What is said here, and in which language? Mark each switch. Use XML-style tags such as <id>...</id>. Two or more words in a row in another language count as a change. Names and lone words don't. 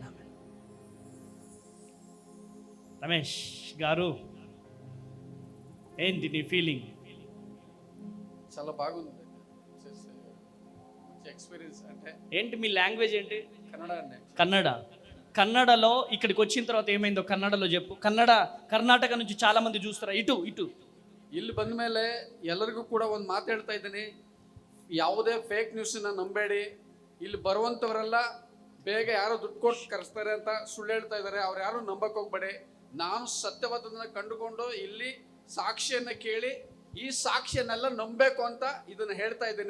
<te>రమేష్ గారు, ఏంటి నీ ఫీలింగ్? చాలా బాగుంది ఎక్స్పీరియన్స్. అంటే ఏంటి మీ లాంగ్వేజ్ ఏంటి? కన్నడ అండి. కన్నడ. కన్నడలో ఇక్కడికి వచ్చిన తర్వాత ఏమైందో కన్నడలో చెప్పు. ಕರ್ನಾಟಕ నుంచి చాలా మంది చూస్తారా?</te> <kn>ಇಟು ಇಲ್ಲಿ ಬಂದ ಮೇಲೆ ಎಲ್ಲರಿಗೂ ಕೂಡ ಒಂದು ಮಾತು ಹೇಳ್ತಾ ಇದ್ದೀನಿ, ಯಾವುದೇ</kn> <en>fake news</en> <kn>ನಂಬೇಡಿ. ಇಲ್ಲಿ ಬರುವಂಥವರೆಲ್ಲ ಬೇಗ ಯಾರೋ ದುಡ್ಡು ಕೊಟ್ಟು ಕರೆಸ್ತಾರೆ ಅಂತ ಸುಳ್ಳು ಹೇಳ್ತಾ ಇದ್ದಾರೆ, ಅವ್ರು ಯಾರು ನಂಬಕ್ಕೆ ಹೋಗ್ಬೇಡಿ. ನಾನು ಸತ್ಯವಾದದನ್ನ ಕಂಡುಕೊಂಡು ಇಲ್ಲಿ ಸಾಕ್ಷಿಯನ್ನು ಕೇಳಿ ಈ ಸಾಕ್ಷಿಯನ್ನೆಲ್ಲ ನಂಬಬೇಕು ಅಂತ ಇದನ್ನು ಹೇಳ್ತಾ ಇದ್ದೀನಿ.</kn>